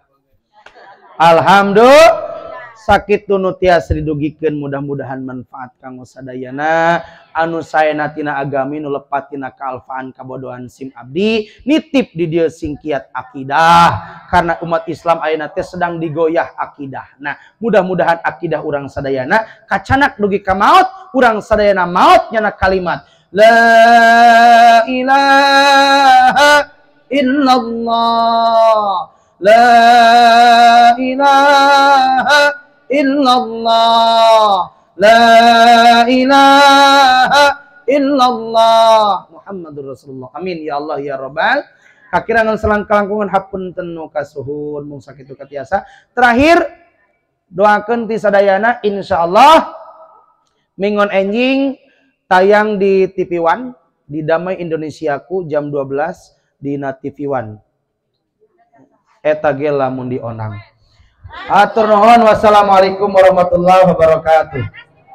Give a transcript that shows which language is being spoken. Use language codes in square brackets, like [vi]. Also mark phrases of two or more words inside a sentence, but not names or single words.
[su] Alhamdulillah sakit nu tiasa didugikeun mudah-mudahan manfaat kanggo sadayana anu saena tina agami nu lepat tina kaalfaan kabodohan sim abdi nitip di dieu sing kiat akidah karena umat Islam ayeuna teh sedang digoyah akidah. Nah, mudah-mudahan akidah urang sadayana kacanak dugi ka maot, urang sadayana maot nyana kalimat [ar] لا إله إلا الله، لا إله إلا الله، لا إله إلا الله، محمد رسول الله. آمين يا الله يا رب. [su] Kakirangan selang kelangkungan hapunten nu kasuhun mung sakitu katiasa. Terakhir doakeun ti sadayana insyaallah mingon enjing tayang di TV One di Damai Indonesiaku jam 12 di TV One. Eta ge lamun dionang. Atur nuhun, [ar] والسلام عليكم ورحمة الله وبركاته.